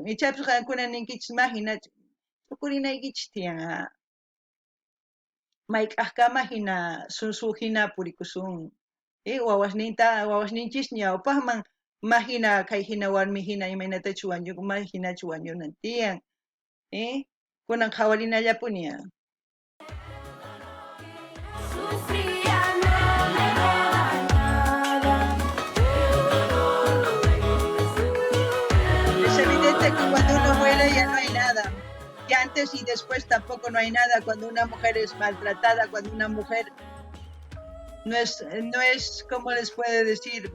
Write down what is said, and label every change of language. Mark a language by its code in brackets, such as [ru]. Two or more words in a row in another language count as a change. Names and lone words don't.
[qu] Ichapis qankuna ninkichis ma hinachu tukurinaykichis tiyan, mayk'aqkama hina sunsu hina purikusun, wawasninchis ñawpaqman ma hina kay hina warmi hina imaynatachus wañukun, ma hinachu wañunan tiyan, kunan qhawarinallapuni. [es] Sufría, no me queda nada. Es evidente que cuando uno muere ya no hay nada. Y antes y después tampoco no hay nada. Cuando una mujer es maltratada, cuando una mujer no es, ¿cómo les puede decir?